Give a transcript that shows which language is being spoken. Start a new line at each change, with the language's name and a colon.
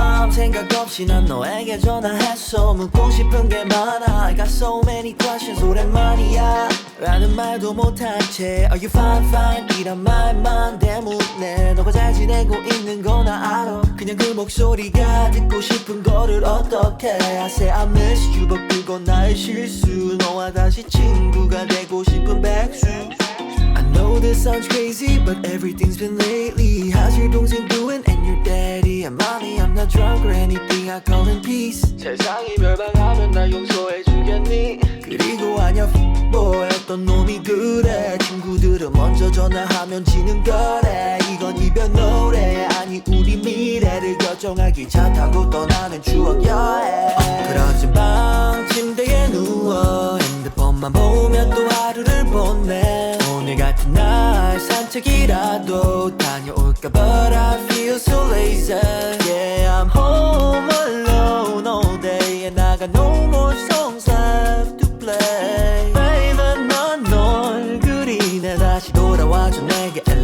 Korean: 생각 없이 난 너에게 전화했어 묻고 싶은 게 많아
English: I got so many questions
Korean: 오랜만이야 라는 말도 못한 채
English: Are you fine fine
Korean: 이런 말만 대묻네 너가 잘 지내고 있는 거 나 알아 그냥 그 목소리가 듣고 싶은 거를 어떡해
English: I say I miss you but
Korean: 그건 나의 실수 너와 다시 친구가 되고 싶은 백수
English: I know this sounds crazy, but everything's been lately. How's your 동생 doing and your daddy? And mommy, I'm not drunk or anything. I call in peace.
Korean: 세상이 멸망하면 날 용서해주겠니? 그리고 아냐 boy 어떤 놈이 그래? 친구들은 먼저 전화하면 지는 거래. 이건 이별 노래 아니 우리 미래를 결정하기 차 타고 떠나는 추억 여행. 그러진 밤 침대에 누워 핸드폰만 보며 또 하루를 보내. 오늘 같은 날 산책이라도 다녀올까
English: but I feel so lazy yeah I'm home alone all day and I got no more songs left to play baby
Korean: 난 널 그리네 다시 돌아와줘 내게